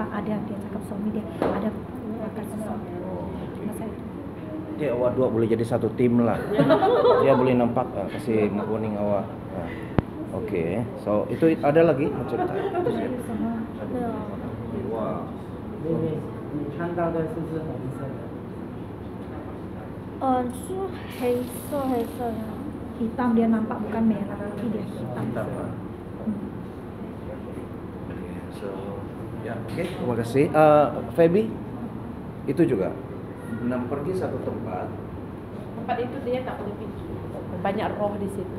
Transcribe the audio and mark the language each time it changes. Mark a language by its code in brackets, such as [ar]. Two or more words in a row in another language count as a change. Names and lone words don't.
[ms] Ada. Dia cakap suami dia ada bakar sesuatu. Masa itu. Ya awak dua boleh jadi satu tim lah. Dia boleh nampak kasih warning awak. Oke. So itu ada lagi mau cerita? Sama. Wah. [zh] 你看到的是不是红色的？是黑色的。 [ms] Hitam dia nampak bukan merah, tapi dia hitam. Mantap, Pak. Oke, so ya oke, terima kasih. Feby itu juga pergi satu tempat. Tempat itu dia tak boleh pergi. Banyak roh di situ.